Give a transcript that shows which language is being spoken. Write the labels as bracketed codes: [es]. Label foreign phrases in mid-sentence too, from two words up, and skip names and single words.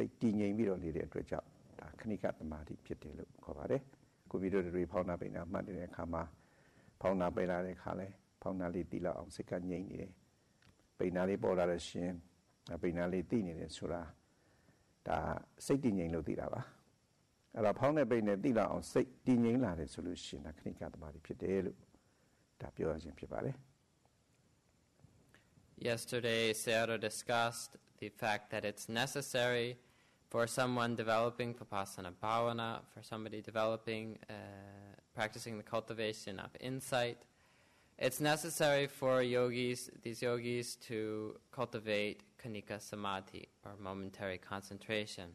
[my] တ်တည်ငြိမ်ပြီးတော့နေတဲ့အတွက်ကြောင့်ဒါခဏိကသမာဓိဖြစ်တယ်လို့ခေါ်ပါတယ်ကိုဗစ်တွေဖောင်းနာပိန်နာမှတ်တဲ့အခါမှာဖောင်းနာပိန်လာတဲ့အခါလဲဖောင်းနာလေးသိလောက်အောင်စိတ်ကငြိမ်နေတယ်ပိန်နာလေးပေါ်လာတဲ့ရှင်ပိန်နာလေးသိနေတယ်ဆိုတာဒါစိတ်တည်ငြိမ်လို့သိတာပါအဲ့တော့ဖောင်းတဲ့ပိန်နဲ့သိလောက်အောင်စိတ်တည်ငြိမ်လာတယ်ဆိုလို့ရှိရင်ဒါခဏိကသမာဓိဖြစ်တယ်လို့ဒါပြောရခြင်းဖြစ်ပါတယ် [en] Yesterday, Sayadaw discussed the fact that it's necessary for someone developing Vipassana Bhavana, for somebody developing, practicing the cultivation of insight. It's necessary for these yogis to cultivate Khanika Samadhi, or momentary concentration.